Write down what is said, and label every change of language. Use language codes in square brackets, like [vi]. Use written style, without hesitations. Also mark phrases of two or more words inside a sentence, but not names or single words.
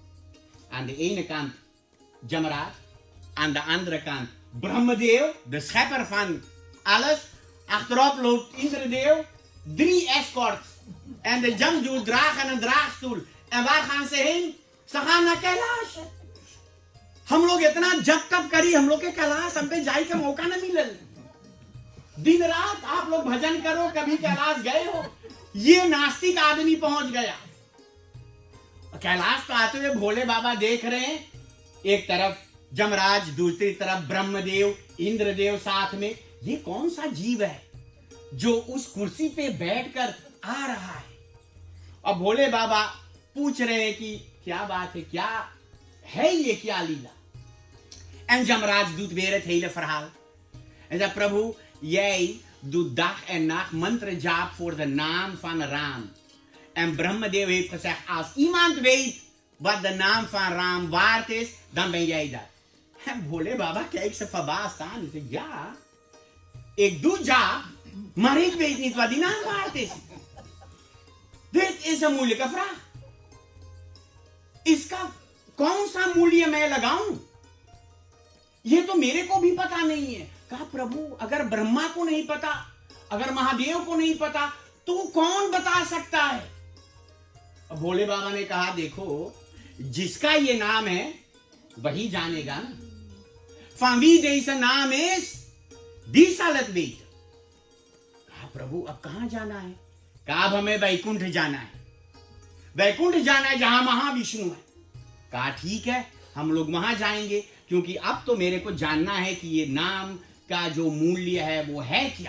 [nl] Aan de ene kant Jamraj, aan de andere kant Brahmadev, de schepper van alles. Achterop loopt Indradeel, 3 escorts. En de Jamdood dragen een draagstoel. En waar gaan ze heen? Ze gaan naar Kailash. [hi] हम लोग इतना जप तप करी, हम लोग के कैलाश हम पे जाए का मौका न मिले. दिन रात आप लोग भजन करो, कभी कैलाश गए हो? ये नास्तिक आदमी पहुंच गया. कैलाश तो आते हुए भोले बाबा देख रहे हैं. एक तरफ जमराज, दूसरी तरफ ब्रह्मदेव, इंद्रदेव साथ में. ये कौन सा जीव है जो उस कुर्सी पे बैठकर आ रहा है? और भोले बाबा पूछ रहे हैं कि क्या बात है, क्या है ये, क्या लीला? [nl] En Jamraj doet weer het hele verhaal. En zegt, Prabhu, jij doet dag en nacht mantra-jaap voor de naam van Ram. En Brahmadev heeft gezegd, als iemand weet wat de naam van Ram waard is, dan ben jij dat. En Bhole Baba kijkt ze verbaasd aan en zegt, ja, ik doe jaap, maar ik weet niet wat die naam waard is. Dit is een moeilijke vraag. [hi] इसका कौन सा मूल्य मैं लगाऊं? ये तो मेरे को भी पता नहीं है. कहा, प्रभु, अगर ब्रह्मा को नहीं पता, अगर महादेव को नहीं पता, तो कौन बता सकता है? अब भोले बाबा ने कहा, देखो, जिसका ये नाम है वही जानेगा ना. [nl] Van wie deze naam is, die zal het weten. [hi] कहा, प्रभु, अब कहां जाना है? कहा, अब हमें वैकुंठ जाना है. वैकुंठ जाना है जहां महाविष्णु है. कहा, ठीक है, हम लोग वहां जाएंगे, क्योंकि अब तो मेरे को जानना है कि ये नाम का जो मूल्य है वो है क्या.